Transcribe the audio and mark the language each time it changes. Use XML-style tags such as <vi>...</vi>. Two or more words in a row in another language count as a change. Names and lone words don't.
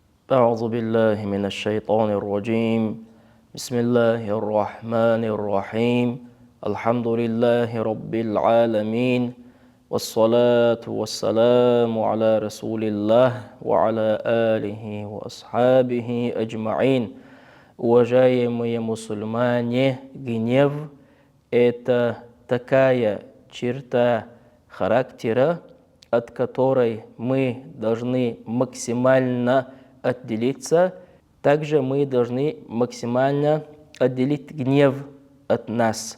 <ar>أعوذ بالله من الشيطان الرجيم بسم الله الرحمن الرحيم الحمد لله رب العالمين والصلاة والسلام على رسول الله وعلى آله وأصحابه أجمعين.</ar> <ru>Уважаемые мусульмане, гнев – это такая черта характера, от которой мы должны максимально отделиться. Также мы должны максимально отделить гнев от нас.</ru>